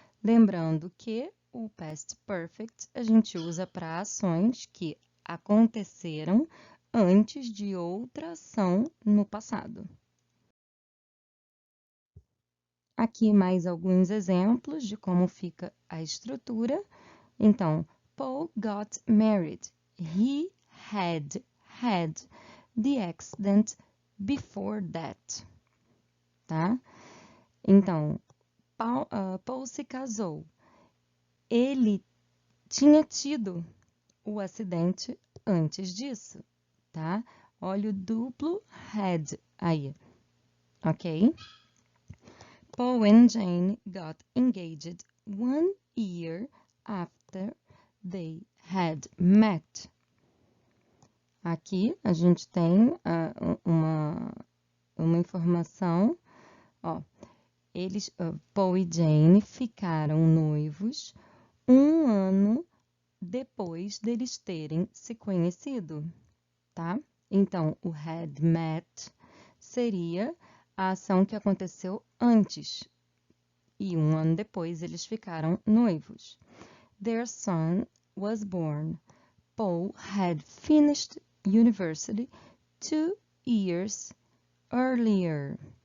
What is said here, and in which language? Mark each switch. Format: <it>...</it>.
<pt>Lembrando que o past perfect a gente usa para ações que aconteceram antes de outra ação no passado. Aqui mais alguns exemplos de como fica a estrutura.</pt> <en>Então, Paul got married. He had the accident before that.</en> <pt>Tá? Então, Paul se casou. Ele tinha tido o acidente antes disso, tá? Olha o duplo had aí, ok?</pt> <en>Paul and Jane got engaged 1 year after they had met.</en> <pt>Aqui a gente tem uma informação, ó, Paul e Jane ficaram noivos 1 ano depois deles terem se conhecido, tá? Então, o had met seria a ação que aconteceu antes e 1 ano depois eles ficaram noivos.</pt> <en>Their son was born. Paul had finished university 2 years earlier.</en>